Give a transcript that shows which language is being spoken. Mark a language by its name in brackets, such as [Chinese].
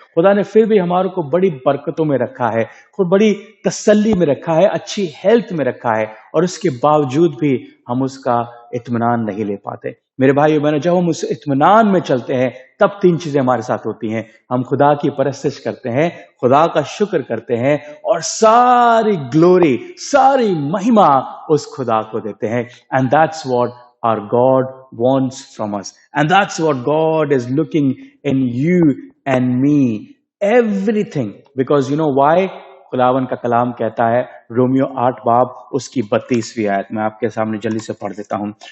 [Urdu] خدا نے پھر بھی ہمارے کو بڑی برکتوں میں رکھا ہے، خود بڑی تسلی میں رکھا ہے، اچھی ہیلتھ میں رکھا ہے، اور اس کے باوجود بھی ہم اس کا اطمینان نہیں لے پاتے. میرے بھائیو بہنوں، جب ہم اس اطمینان میں چلتے ہیں، تب 3 چیزیں ہمارے ساتھ ہوتی ہیں. ہم خدا کی پرستش کرتے ہیں، خدا کا شکر کرتے ہیں، اور ساری گلوری، ساری مہمہ اس خدا کو دیتے ہیں. [English] And that's what our God wants from us, and that's what God is looking in you and me, everything. Because you know why? [Urdu] خداون کا کلام کہتا ہے، رومیو 8 باب اس کی 32ویں آیت میں آپ کے سامنے جلدی سے پڑھ دیتا ہوں.